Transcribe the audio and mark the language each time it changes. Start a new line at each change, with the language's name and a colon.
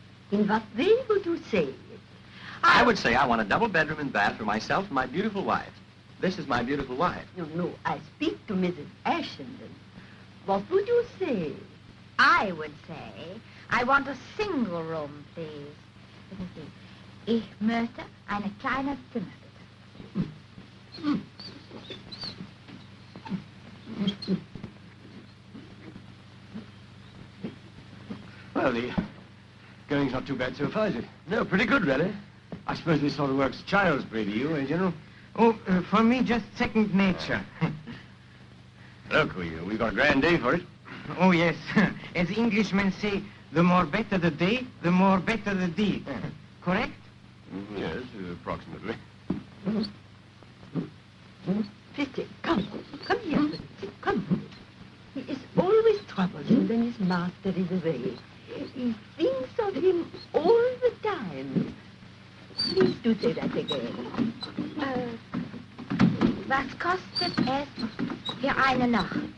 English: In what way would you say it? I would say I want a double bedroom and bath for myself and my beautiful wife. This is my beautiful wife. No, I speak to Mrs. Ashenden. What would you say? I would say, I want a single room, please. Let me see.
German: Ich möchte eine kleine Zimmer, bitte.
English: Well, the going's not too bad so far, is it? No, pretty good, really. I suppose this sort of work's child's play to you, eh, General? Oh, for me, just second nature. Look, we've got a grand day for it. Oh, yes. As Englishmen say, the more better the day, the more better the deed. Correct? Yes, approximately. Fitty, come here, Fitty, come. He is always troublesome when his master is away. He thinks of him all the time. Please do say that again.
German: Was kostet es für eine Nacht?